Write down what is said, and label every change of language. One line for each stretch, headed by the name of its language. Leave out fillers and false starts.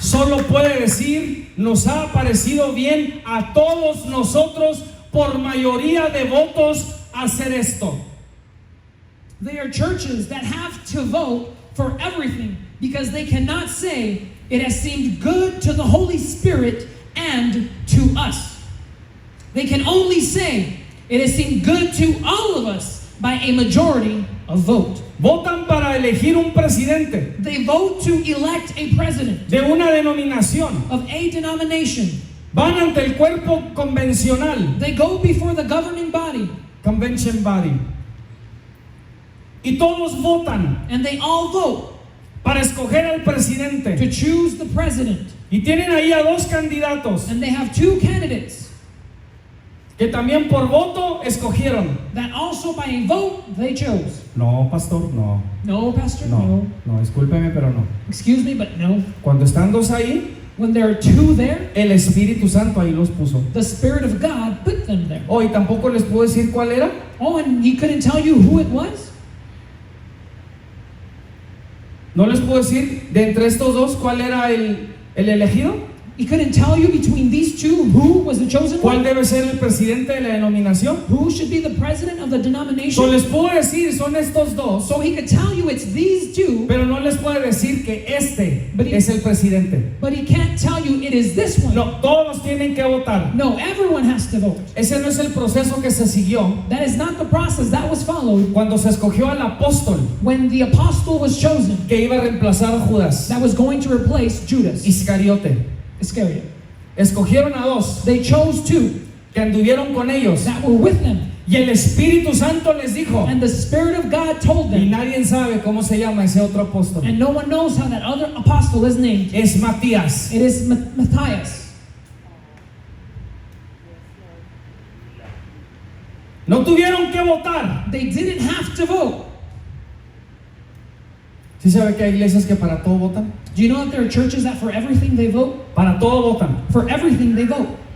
Spanish: Solo puede decir: nos ha parecido bien a todos nosotros por mayoría de votos hacer esto.
English: They are churches that have to vote for everything because they cannot say it has seemed good to the Holy Spirit and to us. They can only say it has seemed good to all of us by a majority of vote.
Spanish: Votan para elegir un presidente
English: They vote to elect a president
Spanish: de una denominación.
English: of a denomination.
Spanish: Van ante el cuerpo convencional,
English: They go before the governing body convention body,
Spanish: y todos votan
English: and they all vote
Spanish: para escoger al presidente.
English: to choose the president.
Spanish: Y tienen ahí a dos candidatos
English: And they have two candidates
Spanish: que también por voto escogieron.
English: that also by a vote they chose.
Spanish: No, pastor, no.
English: No, Pastor,
Spanish: No, no, discúlpeme, pero no.
English: Excuse me, but no.
Spanish: Cuando están dos ahí,
English: When there are two there,
Spanish: el Espíritu Santo ahí los puso.
English: the Spirit of God put them there.
Spanish: Oh, y tampoco les puedo decir cuál era.
English: Oh, and he couldn't tell you who it was?
Spanish: No les puedo decir de entre estos dos cuál era el elegido.
English: He couldn't tell you between these two who was the chosen
Spanish: ¿Cuál
English: one?
Spanish: debe ser el presidente de la denominación?
English: Who should be the president of the So denomination?
Spanish: les puedo decir, son estos dos,
English: So he could tell you it's these two,
Spanish: pero no les puedo decir que este
English: But he-
Spanish: es el presidente.
English: but he can't tell you it is this one.
Spanish: No, todos tienen que votar.
English: No, everyone has to vote.
Spanish: Ese no es el proceso que se siguió
English: That is not the process that was followed
Spanish: cuando se escogió al apóstol
English: when the apostle was chosen
Spanish: que iba a reemplazar a Judas
English: that was going to replace Judas
Spanish: Iscariote.
English: Iscariot.
Spanish: Escogieron a dos
English: They chose two
Spanish: que anduvieron con ellos
English: that were with them,
Spanish: y el Espíritu Santo les dijo,
English: and the Spirit of God told
Spanish: y
English: them,
Spanish: nadie sabe cómo se llama ese otro apóstol,
English: and no one knows how that other apostle is named.
Spanish: es Matías.
English: It is Matthias.
Spanish: No tuvieron que votar.
English: They didn't have to vote.
Spanish: ¿Sí sabe que hay iglesias que para todo votan?
English: Do you know that there are churches that for everything they vote?
Spanish: Para todo votan.
English: For everything they vote.